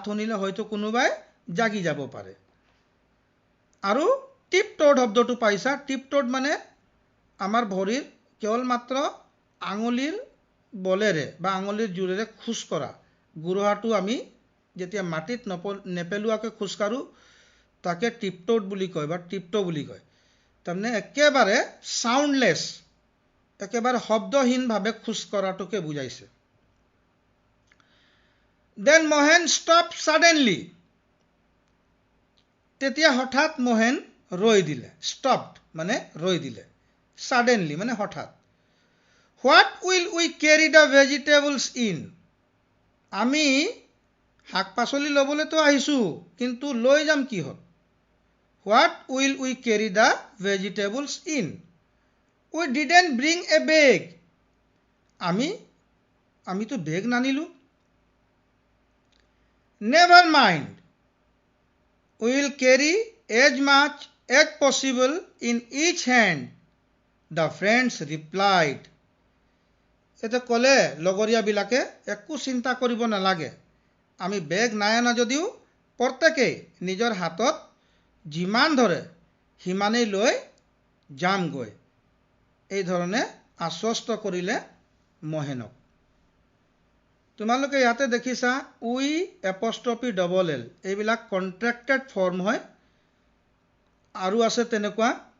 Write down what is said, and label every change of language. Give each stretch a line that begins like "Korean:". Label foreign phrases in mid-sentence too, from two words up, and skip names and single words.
Assamese: শুনিলে হয়তো কোনোবাই জাগি যাব পাৰে আৰু টিপটোড শব্দটো পাইছা টিপটোড মানে আমাৰ ভৰিৰ কেৱল মাত্ৰ আঙুলিৰ বলেৰে বা আঙুলিৰ জোৰেৰে খোজ কৰা গুৰুহাটো আমি যেতিয়া মাটিত নেপেলুৱাকৈ খোজ কাঢ়ো তাকে টিপটোড বুলি কয় বা টিপটো বুলি কয় তাৰমানে একেবাৰে সাউন্ডলেস একেবাৰে শব্দহীনভাৱে খোজ কৰাটোকে বুজাইছে
English: Then Mohan stopped suddenly
Assamese: তেতিয়া হঠাৎ মোহেন ৰৈ দিলে
English: stopped
Assamese: মানে ৰৈ দিলে
English: suddenly
Assamese: মানে হঠাৎ
English: What will we carry the vegetables in
Assamese: আমি শাক-পাচলি লবলৈতো আহিছো কিন্তু লৈ যাম কিহত
English: What will we carry the vegetables in We didn't bring a bag
Assamese: আমি তো বেগ নানিলো
English: Never mind We will carry as much as possible in each hand the friends replied
Assamese: এটা কলে লগৰীয়া বিলাকে একো চিন্তা কৰিব নালাগে আমি বেগ নাই আনা যদিও প্ৰত্যেকই নিজৰ হাতত যিমান ধৰে হিমানেই লৈ যামগৈ এই ধৰণে আশ্বস্ত কৰিলে মোহেনক তোমালোকে ইয়াতে দেখিছা
English: we apostrophe double l
Assamese: এইবিলাক
English: contracted form
Assamese: হয় আৰু আছে তেনেকুৱা